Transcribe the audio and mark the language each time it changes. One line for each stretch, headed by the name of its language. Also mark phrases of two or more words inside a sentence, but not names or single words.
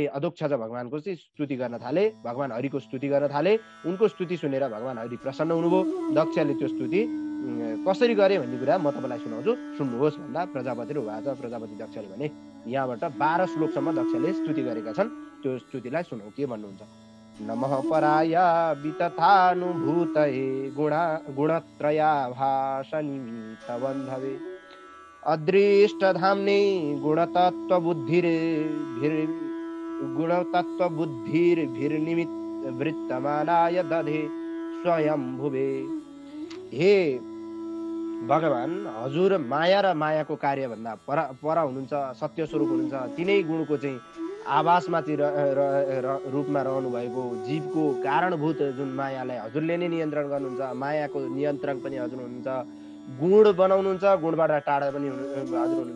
Nepali: अधोक्षज भगवानको चाहिँ स्तुति गर्न थाले, भगवान हरिको स्तुति गर्न थाले। उनको स्तुति सुनेर भगवान हरि प्रसन्न हुनुभयो। दक्षले त्यो स्तुति कसरी गरे भन्ने कुरा म तपाईँलाई सुनाउँछु, सुन्नुहोस् भन्दा प्रजापति र उवाच। प्रजापति दक्षले भने यहाँबाट 12 श्लोकसम्म दक्षले स्तुति गरेका छन्। त्यो स्तुतिलाई सुनौ के भन्नुहुन्छ।
Sanskrit: नमः पराय वितथानुभूतये गुणत्रयाभासनिमित्तबन्धवे अदृष्टधाम्ने गुणतत्त्वबुद्धिर्निमित्तवृत्तमानाय दधे स्वयंभुवे।
Nepali: हे भगवान, हजुर माया र मायाको कार्यभन्दा पर हुनुहुन्छ, सत्य स्वरूप हुनुहुन्छ। तिनै गुणको चाहिँ आभासमा चाहिँ रूपमा रहनु भएको जीवको कारणभूत जुन मायालाई हजुरले नै नियन्त्रण गर्नुहुन्छ। मायाको नियन्त्रण पनि हजुर हुनुहुन्छ। गुण बनाउनुहुन्छ, गुणबाट टाढा पनि हजुर हुनुहुन्छ।